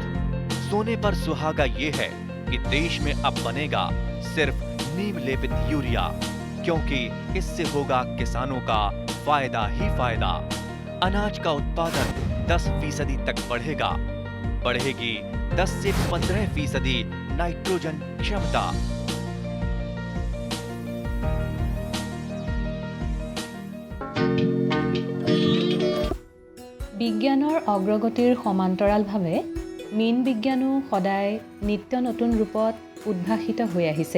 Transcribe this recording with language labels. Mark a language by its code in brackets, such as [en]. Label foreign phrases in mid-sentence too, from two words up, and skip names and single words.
[hi] सोने पर सुहागा ये है कि देश में अब बनेगा सिर्फ नीम लेपित यूरिया, क्योंकि इससे होगा किसानों का फायदा ही फायदा। अनाज का उत्पादन 10% तक बढ़ेगा, बढ़ेगी 10 से 15% नाइट्रोजन क्षमता। [as] বিজ্ঞানৰ অগ্ৰগতিৰ সমান্তৰালভাৱে মীন বিজ্ঞানো সদায় নিত্য নতুন ৰূপত উদ্ভাসিত হৈ আহিছে।